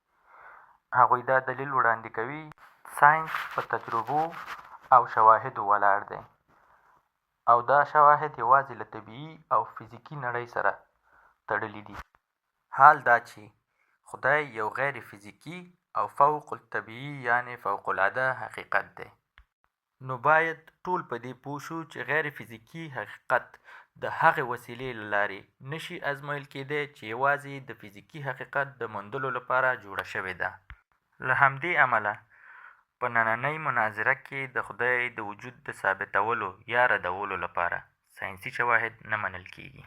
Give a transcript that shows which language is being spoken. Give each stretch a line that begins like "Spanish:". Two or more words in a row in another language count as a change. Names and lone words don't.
Pashto: هغوی دا دلیل وړاندې کوي ساینس په تجربو او شواهدو ولاړ دی او دا شواهد یوازې له طبیعي او فزیکي نړۍ سره تړلي دي. حال دا چې خدای یو غیر فزیکي او فوق الطبیعي یعنی فوق العاده حقیقت دی. نو باید ټول په دې پوه شو چې غیر فزیکي حقیقت د هغې وسیلې له لارې نشي ازمویل کېدی چې یوازې د فزیکي حقیقت د موندلو لپاره جوړه شوې ده. له همدې امله په نننۍ مناظره کې د خدای د وجود د ثابتولو یا ردولو لپاره ساینسي شواهد نه منل کېږي.